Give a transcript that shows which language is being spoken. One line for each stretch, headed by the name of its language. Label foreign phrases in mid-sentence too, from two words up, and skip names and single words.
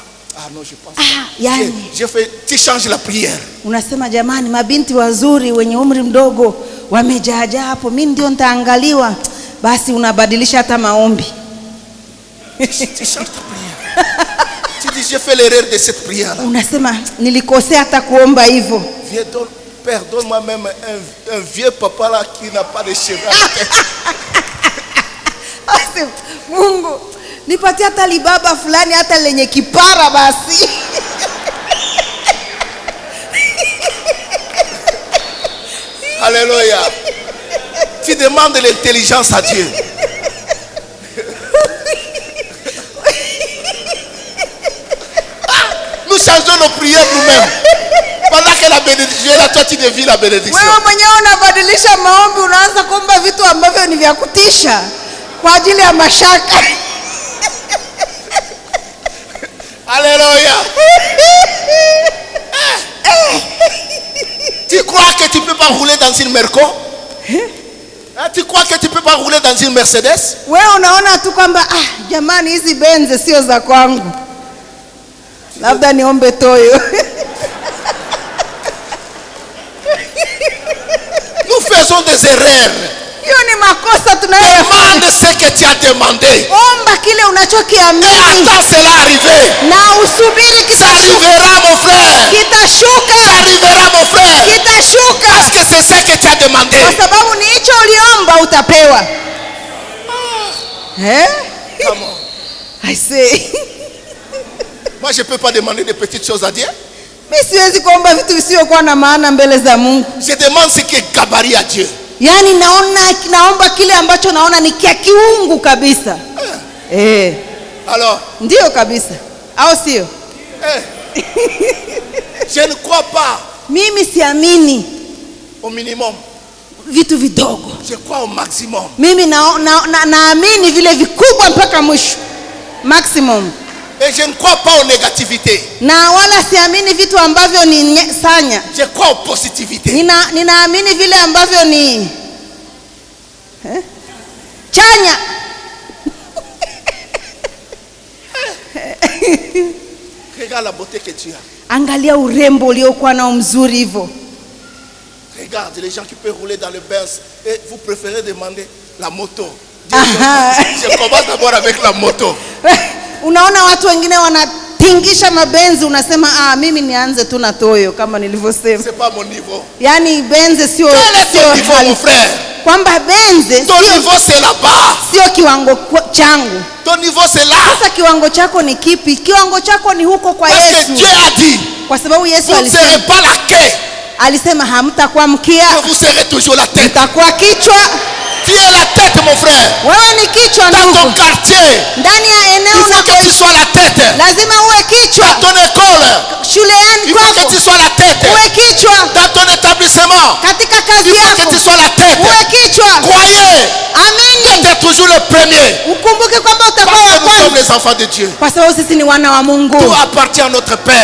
French: Ah non, je pense pas.
Swahili: yani
French: J'ai fait, tu changes la prière.
Swahili: unasema jamani, mabinti wazuri wenye umri mdogo wamejaajaa hapo, mimi ndio nitaangaliwa. Basi unabadilisha hata maombi.
French: Tu changes ta prière. Tu dis, j'ai fait l'erreur de cette prière là.
Swahili: Unasema nilikosea hata kuomba hivyo.
French: Viens, Père, donne-moi même un vieux papa là qui n'a pas de cheveux.
Swahili: Basi Mungu nipatie hata libaba fulani hata lenye kipara basi. Alléluia.
French: Tu demandes l'intelligence à Dieu. Nous changeons nos prières nous-mêmes. Pendant que la bénédiction est là, toi tu devis la bénédiction.
Swahili: Wewe mwenyewe unabadilisha maombi, unaanza kuomba vitu ambavyo ni vya kutisha kwa ajili ya mashaka. Alléluia.
French: Tu crois que tu ne peux pas rouler dans une Merco? Hein, tu crois que tu ne peux pas rouler dans une Mercedes?
Swahili: Wewe unaona tu kwamba jamani hizi benze sio za kwangu, labda niombe toyo.
French: Nous faisons des erreurs.
Swahili: Hiyo ni makosa tunayofanya.
French: Demande ce que tu as demandé.
Swahili: Omba kile
French: Et
Swahili: unachokiamini
French: attends cela arriver.
Swahili: na usubiri
French: Ça
Swahili: kitashuka.
French: arrivera mon frère.
Swahili: Kitashuka,
French: Ça arrivera mon frère.
Swahili: kitashuka,
French: Parce que c'est ce que tu as demandé.
Swahili: kwa sababu ni hicho uliomba utapewa.
English: Come on. I say.
French: Moi je ne peux pas demander des petites choses à Dieu.
Swahili: Mimi siwezi kuomba vitu visivyokuwa na maana mbele za Mungu.
French: Je demande ce qui est gabarit à Dieu.
Swahili: Yaani naomba kile ambacho naona ni kia kiungu kabisa.
French: Alors,
Swahili: Ndio kabisa. Au sio?
French: je ne crois pas
Swahili: Mimi siamini
French: au minimum.
Swahili: vitu vidogo.
French: Je crois au maximum.
Swahili: Mimi naamini vile vikubwa mpaka mwisho.
French: Maximum. Et je ne crois pas aux négativités.
Swahili: na wala siamini vitu ambavyo ni sanya.
French: Je crois aux positivités.
Swahili: Ninaamini vile ambavyo ni chanya.
French: Regarde la beauté que tu as.
Swahili: Angalia urembo uliokuwa nao mzuri hivyo.
French: Regarde les gens qui peuvent rouler dans le Benz et vous préférez demander la moto. Je commence d'abord avec la moto.
Swahili: Unaona watu wengine wanatingisha mabenzi, unasema mimi nianze tu na Toyo kama nilivyosema.
French: C'est pas mon niveau.
Swahili: Yani benzi sio
French: niveau, mon frère.
Swahili: Kwamba benzi
French: ton niveau c'est là-bas.
Swahili: Sio kiwango changu.
French: Ton niveau c'est là.
Swahili: Sasa kiwango chako ni kipi? Kiwango chako ni huko kwa Yesu.
French: Parce que Dieu a dit.
Swahili: Kwa sababu Yesu alisema,
French: vous ne serez pas la queue.
Swahili: Alisema hamtakuwa mkia.
French: Vous serez toujours la tête.
Swahili: Mtakuwa kichwa.
French: Tu es la tête, mon frère.
Swahili: Wewe ni kichwa ndugu.
French: Dans ton quartier.
Swahili: Ndani ya eneo
French: il faut que tu sois la tête.
Swahili: Lazima uwe kichwa.
French: Dans ton école.
Swahili: Shuleni
French: il faut que tu sois la tête.
Swahili: Uwe kichwa.
French: Dans ton établissement.
Swahili: Katika kazi yako.
French: il faut que tu sois la tête.
Swahili: Uwe kichwa.
French: Croyez.
Swahili: Amini.
French: Tu es toujours le premier.
Swahili: Ukumbuke kwamba utakuwa wa kwanza.
French: Parce que nous sommes les enfants de Dieu.
Swahili: Kwa sababu sisi ni wana wa Mungu.
French: Tout appartient à notre Père.